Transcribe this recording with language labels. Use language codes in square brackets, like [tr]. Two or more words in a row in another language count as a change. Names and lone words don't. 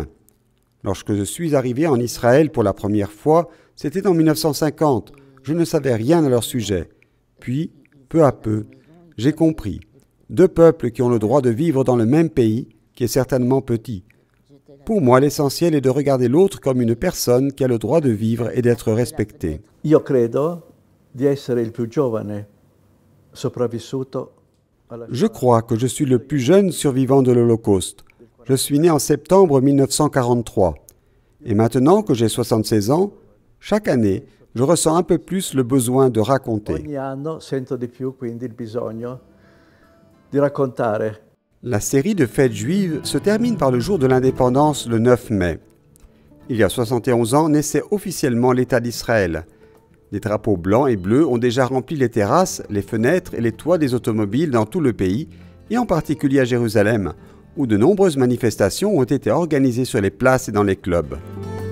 [fr] Lorsque je suis arrivé en Israël pour la première fois, c'était en 1950. Je ne savais rien à leur sujet. Puis, peu à peu, j'ai compris. 2 peuples qui ont le droit de vivre dans le même pays, qui est certainement petit. Pour moi, l'essentiel est de regarder l'autre comme une personne qui a le droit de vivre et d'être respectée. [it] Io credo di essere il più giovane sopravvissuto alla Shoah. [fr] Je crois que je suis le plus jeune survivant de l'Holocauste. Je suis né en septembre 1943. Et maintenant que j'ai 76 ans, chaque année, je ressens un peu plus le besoin de raconter. [it] Ogni anno sento di più quindi il bisogno di raccontare. [fr] La série de fêtes juives se termine par le jour de l'indépendance le 9 mai. Il y a 71 ans naissait officiellement l'État d'Israël. Des drapeaux blancs et bleus ont déjà rempli les terrasses, les fenêtres et les toits des automobiles dans tout le pays, et en particulier à Jérusalem, où de nombreuses manifestations ont été organisées sur les places et dans les clubs.